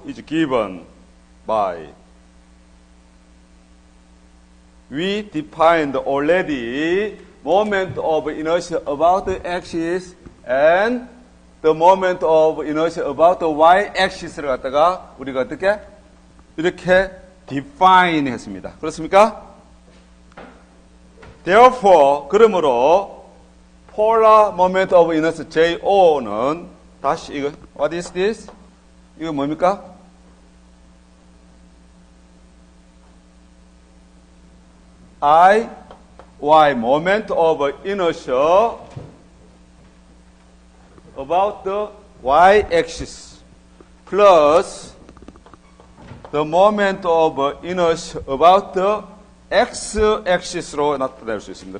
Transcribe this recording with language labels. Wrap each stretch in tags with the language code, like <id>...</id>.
<en>is given by we defined already moment of inertia about the axis and the moment of inertia about the y-axis를 갖다가 우리가 어떻게?</en> <ko>이렇게 define 했습니다. 그렇습니까?</ko> <en>Therefore, 그러므로 polar moment of inertia JO는 다시 이거 what is this?</en> <ko>이거 뭡니까?</ko> <en>I, Y, moment of inertia about the y-axis plus the moment of inertia about the x-axis로 나타낼 수 있습니다.</en>